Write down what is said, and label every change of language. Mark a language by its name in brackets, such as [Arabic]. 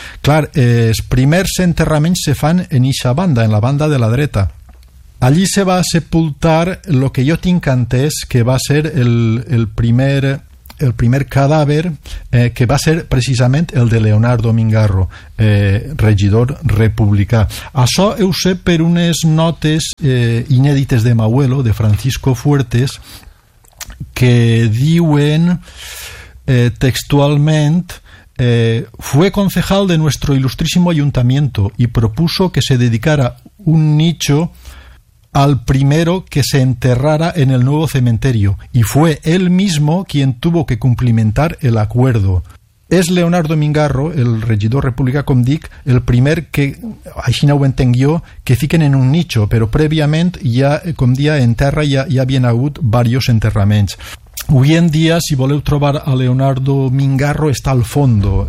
[Catalan] Clar, els primers enterraments se fan en ixa banda, en la banda de la dreta. Allí se va sepultar el que jo tinc entès que va ser el primer cadàver, que va ser precisament el de Leonardo Mingarro, regidor republicà. Això ho sé per unes notes inèdites de Mauelo, de Francisco Fuertes, que diuen textualment: [Spanish] fue concejal de nuestro ilustrísimo ayuntamiento y propuso que se dedicara un nicho al primero que se enterrara en el nuevo cementerio, y fue él mismo quien tuvo que cumplimentar el acuerdo. [Catalan] Es Leonardo Mingarro, el regidor republicà, com dic, el primer que, així no ho entenc jo, que fiquen en un nicho, però prèviament, ja, com dia, en terra ja havien hagut diversos enterraments. Avui en dia, si voleu trobar a Leonardo Mingarro, està al fondo.